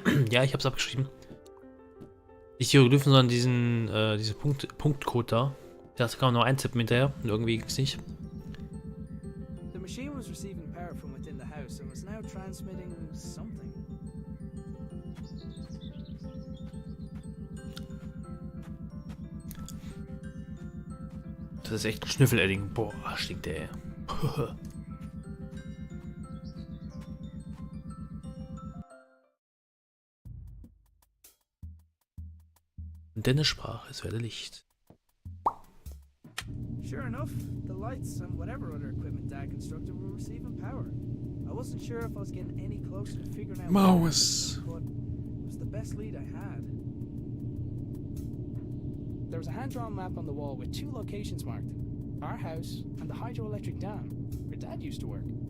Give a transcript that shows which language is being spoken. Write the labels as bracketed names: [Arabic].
[German] Ja, ich hab's abgeschrieben. Nicht Hieroglyphen, sondern diese Punktcode da. Das kann man noch eintippen hinterher. Und irgendwie ging's nicht. [English] The machine was receiving power from within the house and was now transmitting something. [German] Das ist echt ein Schnüffel-Edding. Boah, stinkt der. Und Dennis sprach, es werde Licht. [English] Sure enough, the lights and whatever other equipment Dad constructed were receiving power. I wasn't sure if I was getting any closer to figuring out [German] Maus. [English] what it was, but it was the best lead I had. There was a hand-drawn map on the wall with 2 locations marked. Our house and the hydroelectric dam, where Dad used to work.